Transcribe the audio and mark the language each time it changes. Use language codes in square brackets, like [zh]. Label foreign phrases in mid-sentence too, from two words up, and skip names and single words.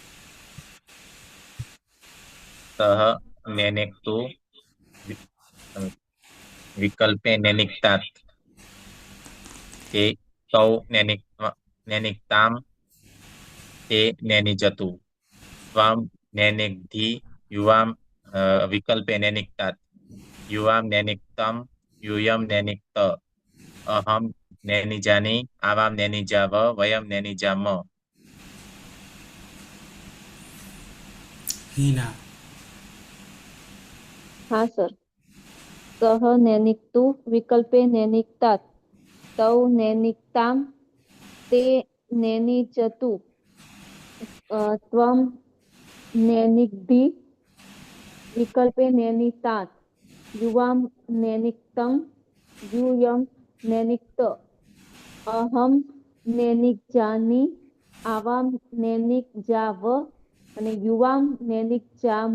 [sa] सः नेनेक्तु विकल्पे नेनिक्तात् ते तौ नैनिक्ताम् ते नैनिजतु त्वं नैनिक्धि युवां विकल्पे नैनिक्तात् युवां नैनिक्तं यूयं नैनिक्त अहं नैनिजानि आवां नैनिजाव वयं नैनिजाम. [gu] હિના. હા સર. [sa] સહ નૈનિક્તુ વિકલ્પે નૈનિક્તાत् તૌ નૈનિક્તામ તે નૈનિજતુ ત્વમ નૈનિક્ધિ વિકલ્પે નૈનિતાत् યુવામ નૈનિક્તમ યુયમ નૈનિક્ત અહમ નૈનિજાની આવામ નૈનિજાવ અને યુવામ નૈનિજામ.